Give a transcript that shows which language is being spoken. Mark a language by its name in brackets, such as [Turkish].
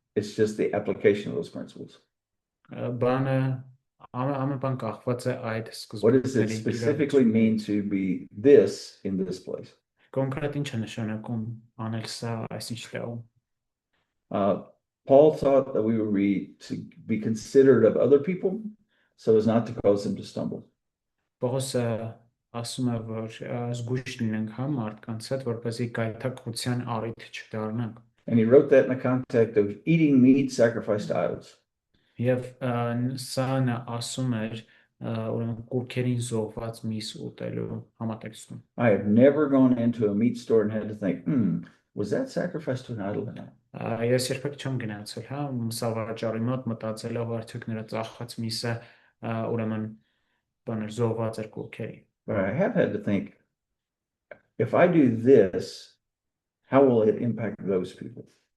[English] It's just the application of those principles. [Armenian] Բանը Ամեն բան կախված է այդ [English] What does it [Armenian] սկզբունքների [English] specifically mean to be this in this place? [Armenian] Կոնկրետ ինչ է նշանակում անել սա այսինչ տեղում։ [English] Paul taught that we would to be considerate of other people so as not to cause them to stumble. [Armenian] Պողոսը ասում է, որ զգույշ լինենք հա մարդկանց հետ, որպեսզի գայթակղության առիթ չդառնանք։ [English] And he wrote that in the context of eating meat sacrificed to idols. [Armenian] Եվ սա նա ասում էր ուրեմն կուքերին զոհված միս ուտելու համատեքստում։ [English] I have never gone into a meat store and had to think, was that sacrificed to an idol or not? [Armenian] Ես երբեք չեմ գնացել, հա, մսավաճառի մոտ մտածելով արդյոք նրա ծախած միսը ուրեմն բաներ զոհված էր կուքերի։ [English] But I have had to think, if I do this, how will it impact those people?